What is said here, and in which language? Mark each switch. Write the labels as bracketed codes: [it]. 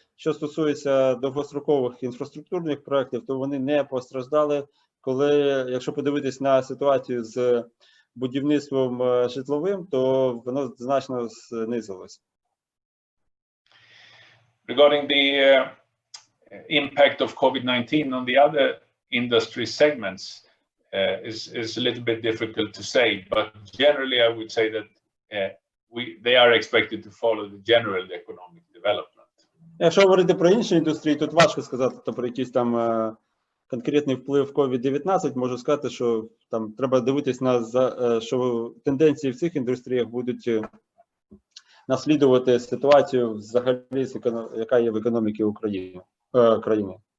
[uk] Що стосується довгострокових інфраструктурних проєктів, то вони не постраждали, якщо подивитись на ситуацію з будівництвом житловим, то воно значно знизилось. [en] Regarding the impact of COVID-19 on the other industry segments is a little bit difficult to say, but generally I would say that they are expected to follow the general economic development. [uk] Якщо говорити про інші індустрії, тут важко сказати про якийсь там конкретний вплив COVID-19, можу сказати, що там треба дивитись що тенденції в цих індустріях будуть наслідувати ситуацію взагалі, яка є в економіці країни.